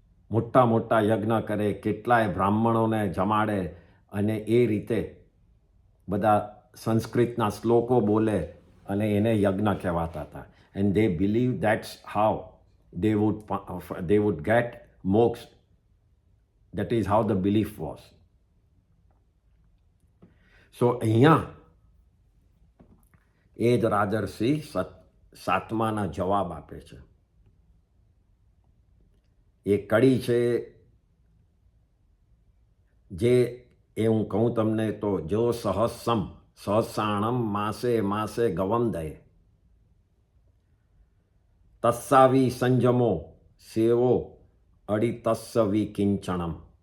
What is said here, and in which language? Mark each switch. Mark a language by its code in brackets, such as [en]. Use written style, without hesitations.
[gu] મોટા યજ્ઞ કરે, કેટલાય બ્રાહ્મણોને જમાડે અને એ રીતે બધા સંસ્કૃતના શ્લોકો બોલે અને એને યજ્ઞ કહેવાતા હતા. [en] And they believe that's how they would get moksha. That is how the belief was. [gu] So અહીંયા એ જ રાજર્ષિ 7માના જવાબ આપે છે. એ કડી છે જે એ હું કહું તમને તો [pra] જો સહસ્રાણમ માસે ગવમ દય તસ્સાવી સંજમો સેવો અડિતસ્સવી કિંચણમ.